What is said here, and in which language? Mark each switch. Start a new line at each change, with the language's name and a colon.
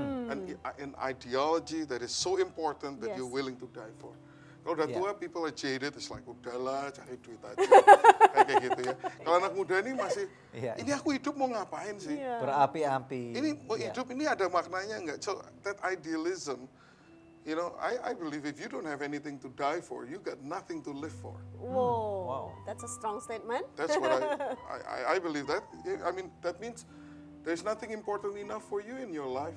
English: An ideology that is so important that you're willing to die for.
Indonesian: Kalau udah tua,
English: people are jaded, it's like
Indonesian: udahlah cari duit aja, kayak gitu ya. Kalau anak muda ini masih, ini aku hidup mau ngapain sih? Berapi-api. Ini mau hidup ini ada maknanya nggak?
English: So that idealism, you know, I believe if you don't have anything to die for, you got nothing to live for. Wow, that's a strong statement. That's what I believe that. I mean, that means there's nothing important enough for you in your life.